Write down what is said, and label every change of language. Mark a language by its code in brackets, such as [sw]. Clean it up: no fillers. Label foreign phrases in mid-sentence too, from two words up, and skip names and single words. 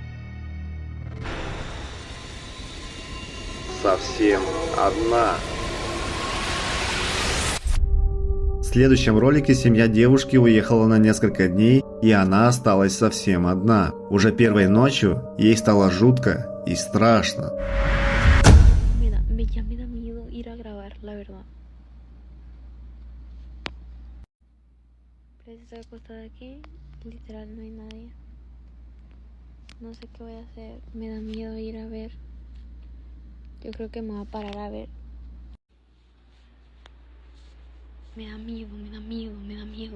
[ru] Совсем одна. В следующем ролике семья девушки уехала на несколько дней, и она осталась совсем одна. Уже первой ночью ей стало жутко и страшно. [es] Estoy acostada aquí, literal no hay nadie. No sé qué voy a hacer, me da miedo ir a ver. Yo creo que me voy a parar a ver. Me da miedo, me da miedo, me da miedo.